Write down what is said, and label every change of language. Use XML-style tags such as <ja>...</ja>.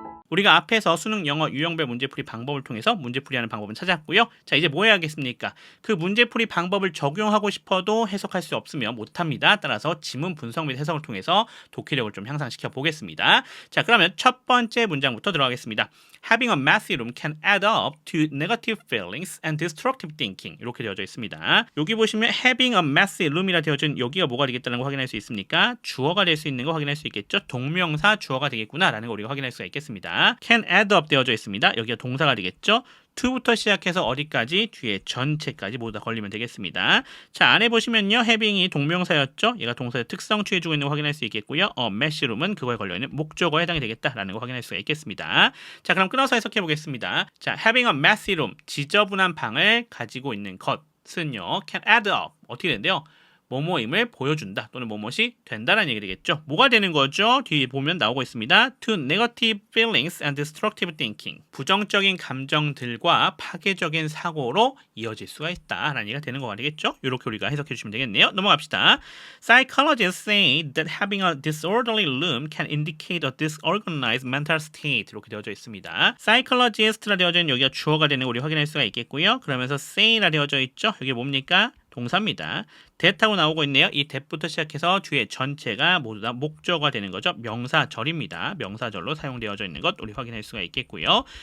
<ko>우리가 앞에서 수능, 영어, 유형별 문제풀이 방법을 통해서 문제풀이하는 방법은 찾았고요. 자, 이제 뭐 해야겠습니까? 그 문제풀이 방법을 적용하고 싶어도 해석할 수 없으면 못합니다. 따라서 지문 분석 및 해석을 통해서 독해력을 좀 향상시켜 보겠습니다. 자, 그러면 첫 번째 문장부터 들어가겠습니다.</ko> <en>Having a messy room can add up to negative feelings and destructive thinking.</en> <ko>이렇게 되어져 있습니다. 여기 보시면</ko> <en>having a messy room</en> <ko>이라 되어진 여기가 뭐가 되겠다는 거 확인할 수 있습니까? 주어가 될 수 있는 거 확인할 수 있겠죠? 동명사 주어가 되겠구나라는 거 우리가 확인할 수가 있겠습니다.</ko> <en>can add up</en> <ko>되어져 있습니다. 여기가 동사가 되겠죠? to부터 시작해서 어디까지? 뒤에 전체까지 모두 다 걸리면 되겠습니다. 자, 안에 보시면요. having이 동명사였죠? 얘가 동사의 특성 취해주고 있는 거 확인할 수 있겠고요. messy room은 그거에 걸려있는 목적어에 해당이 되겠다라는 거 확인할 수가 있겠습니다. 자, 그럼 끊어서 해석해 보겠습니다. 자,</ko> <en>having a messy room,</en> <ko>지저분한 방을 가지고 있는 것은요.</ko> <en>can add up,</en> <ko>어떻게 된대요? 뭐뭐임을 보여준다 또는 뭐뭐이 된다라는 얘기 되겠죠. 뭐가 되는 거죠? 뒤에 보면 나오고 있습니다.</ko> <en>To negative feelings and destructive thinking.</en> <ko>부정적인 감정들과 파괴적인 사고로 이어질 수가 있다라는 얘기가 되는 거가 되겠죠. 이렇게 우리가 해석해 주시면 되겠네요. 넘어갑시다.</ko> <en>Psychologists say that having a disorderly room can indicate a disorganized mental state.</en> <ko>이렇게 되어져 있습니다. Psychologist라 되어져 있는 여기가 주어가 되는 거 우리 확인할 수가 있겠고요. 그러면서 say라 되어져 있죠. 여기 뭡니까? 동사입니다. that하고 나오고 있네요. 이 that부터 시작해서 뒤에 전체가 모두 다 목적어가 되는 거죠. 명사절입니다. 명사절로 사용되어져 있는 것 우리 확인할 수가 있겠고요.</ko>